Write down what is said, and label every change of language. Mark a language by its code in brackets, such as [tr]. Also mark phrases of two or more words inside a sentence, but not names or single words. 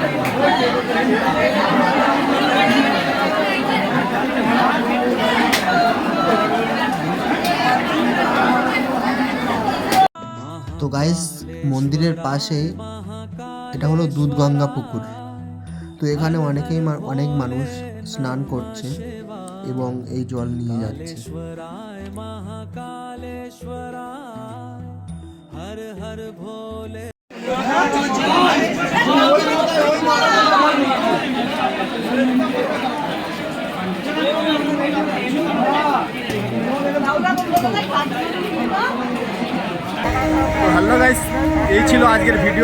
[bn] তো গাইস মন্দিরের পাশে এটা হলো দুধগঙ্গা পুকুর। তো এখানে অনেক মানুষ স্নান করছে এবং এই জল নিয়ে যাচ্ছে। [hi] हर हर भोले [en] hello guys, [bn] এই ছিল আজকের ভিডিও।